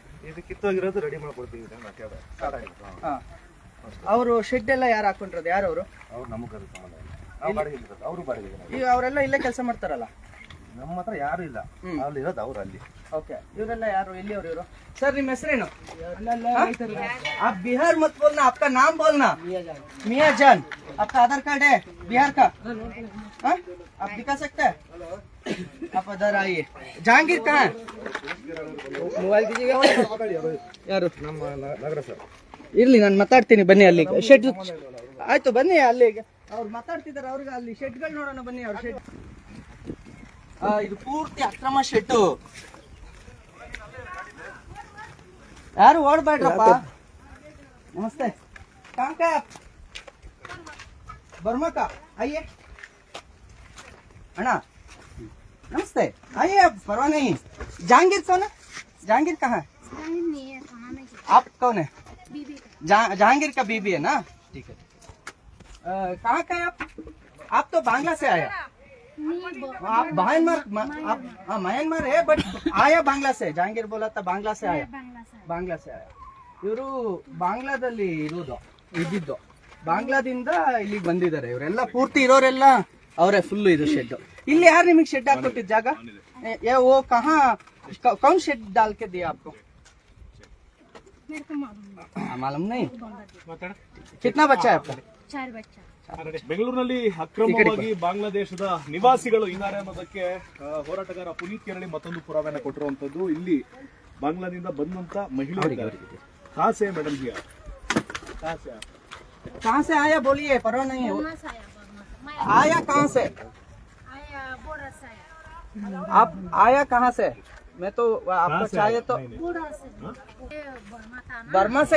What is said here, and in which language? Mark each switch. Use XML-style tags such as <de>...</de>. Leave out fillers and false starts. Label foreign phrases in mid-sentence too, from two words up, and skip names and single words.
<kn>ಇದು ಕಿತ್ತೋಗಿರೋದು ರೆಡಿ ಮಾಡ್ಕೊಡ್ತೀವಿ. ಅವರು ಶೆಡ್ ಎಲ್ಲ ಯಾರು ಹಾಕೊಂಡಿರೋದು? ಯಾರು ಅವರು? ಅವ್ರು ನಮಗೆ ಅದು ಸಂಬಂಧ ಇಲ್ಲ. ನಾವು ಬಾಡಿಗೆ ಇರೋದು, ಅವರು ಬಾಡಿಗೆ. ಈಗ ಅವರೆಲ್ಲ ಇಲ್ಲೇ ಕೆಲಸ ಮಾಡ್ತಾರಲ್ಲ? ನಮ್ಮ ಹತ್ರ ಯಾರು ಇಲ್ಲ. ಅಲ್ಲಿ ಇರೋದು ಅವ್ರು ಅಲ್ಲಿ. ओके, ಇವರೆಲ್ಲ ಯಾರು? ಎಲ್ಲಿಯವರು ಇವರು? ಸರ್, ನಿಮ್ಮ ಹೆಸರೇನು?</kn> <hi>आप बिहार मत बोलना, आपका नाम बोलना. मियां जान. आपका आधार कार्ड है बिहार का? हाँ, आप दिखा सकते हैं? आप इधर आइए. जहांगीर कहाँ है? मोबाइल दीजिएगा.</hi> <kn>ಯಾರು? ನಮ್ಮ ನಗರ ಸರ್. ಇರ್ಲಿ, ನಾನು ಮಾತಾಡ್ತೀನಿ. ಬನ್ನಿ ಅಲ್ಲಿ ಶೆಡ್. ಆಯ್ತು, ಬನ್ನಿ ಅಲ್ಲಿ. ಅವ್ರು ಮಾತಾಡ್ತಿದ್ದಾರೆ. ಅವ್ರಿಗೆ ಅಲ್ಲಿ ಶೆಡ್ಗಳು ನೋಡೋಣ. ಬನ್ನಿ ಅವ್ರ ಶೆಡ್. ಇದು ಪೂರ್ತಿ ಅಕ್ರಮ ಶೆಡ್. ಯಾರು ಓಡಬೇಡ್ರಪ್ಪ.</kn> <hi>नमस्ते, कहाँ का आप? बर्मा का? आइए अण्णा, नमस्ते. आइए, आप परवाह नहीं. जहांगीर कौन है? जहांगीर कहाँ है? आप कौन है? जहांगीर का बीबी है ना? ठीक है. कहाँ का है आप? आप तो बांग्ला से आया. आप म्यांमार है, बट आया बांग्ला से. जहांगीर बोला था बांग्ला से आया. बांग्ला से आया.</hi> <kn>ಇವರು ಬಾಂಗ್ಲಾದಲ್ಲಿ ಇದ್ದಿದ್ದು. ಬಾಂಗ್ಲಾದಿಂದ ಇಲ್ಲಿಗೆ ಬಂದಿದ್ದಾರೆ. ಇವರೆಲ್ಲ ಪೂರ್ತಿ ಇರೋರೆಲ್ಲ ಅವರೇ. ಫುಲ್ ಇದು ಶೆಡ್. ಇಲ್ಲಿ ಯಾರು ನಿಮಗೆ ಶೆಡ್ ಹಾಕೊಟ್ಟಿದ್ದ ಜಾಗ?</kn> <hi>ओ कहा कौन शेड डाल के दिया आपको? मालूम नहीं. कितना बच्चा है आपका? 4 बच्चा.</hi> <kn>ಬೆಂಗಳೂರಿನಲ್ಲಿ ಅಕ್ರಮವಾಗಿ ಬಾಂಗ್ಲಾದೇಶದ ನಿವಾಸಿಗಳು ಇದ್ದಾರೆ ಅನ್ನೋದಕ್ಕೆ ಹೋರಾಟಗಾರ ಪುನೀತ್ ಕೆರಳಿ ಮತ್ತೊಂದು ಪುರಾವೆನ ಕೊಟ್ಟಿರುವಂತದ್ದು. ಇಲ್ಲಿ ಬಾಂಗ್ಲಾದಿಂದ ಬಂದಂತ ಮಹಿಳೆಯರು.</kn> <hi>कहाँ से मैडम जी आप? कहाँ से आया बोलिए, परवाह नहीं है. आया कहाँ से? आप आया कहाँ से? मैं तो आपको चाहिए तो बर्मा से.</hi>